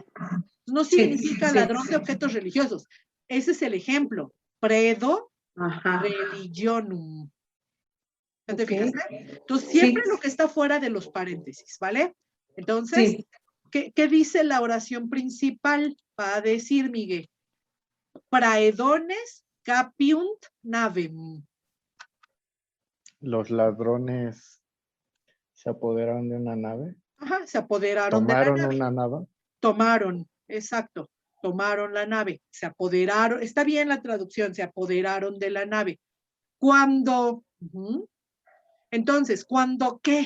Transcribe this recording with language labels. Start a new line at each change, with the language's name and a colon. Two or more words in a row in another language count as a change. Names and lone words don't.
Spanish: No significa ladrón de objetos religiosos. Ese es el ejemplo.
Latin: Predo religionum.
Spanish: ¿Ya te Ok. fijaste? Entonces, siempre Sí. lo que está fuera de los paréntesis, ¿vale? Entonces, Sí. ¿qué dice la oración principal? Va a decir, Miguel,
Latin: praedones capiunt navem.
Spanish: Los ladrones se apoderaron de una nave. Ajá, se apoderaron de la Tomaron nave. una nave. Tomaron, exacto, tomaron la nave, se apoderaron, está bien la traducción, se apoderaron de la nave. Cuando, entonces, ¿cuándo qué?